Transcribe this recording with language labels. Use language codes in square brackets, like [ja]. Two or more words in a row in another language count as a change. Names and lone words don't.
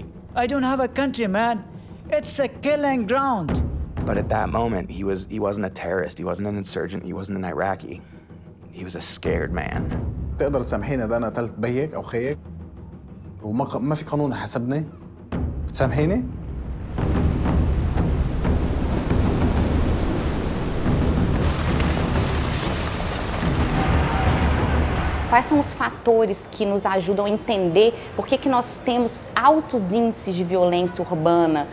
[en] I don't have a country, man. It's a killing ground. But at that moment, he wasn't a terrorist, he wasn't an insurgent, he wasn't an Iraqi. He was a scared man. [ar] تقدر تسامحيني ده انا قتلت بيك او خيك وما في قانون حسبني؟ بتسامحيني؟ [pt] Quais são os fatores que nos ajudam a entender por que nós temos altos índices de violência urbana?